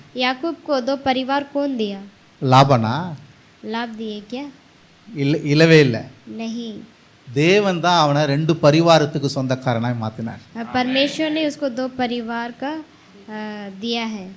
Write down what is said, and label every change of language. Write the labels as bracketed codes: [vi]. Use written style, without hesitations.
[hi] याकूब को 2 परिवार कौन दिया? [ta] லாபானா? [hi] लाभ दिए क्या? [ta] இல்லவே இல்லை. [hi] नहीं, [ta] தேவன் தான் அவனை 2 பரிவாரத்துக்கு சொந்தக்காரனாய் மாத்தினார். [hi] परमेश्वर ने उसको 2 परिवार का दिया है।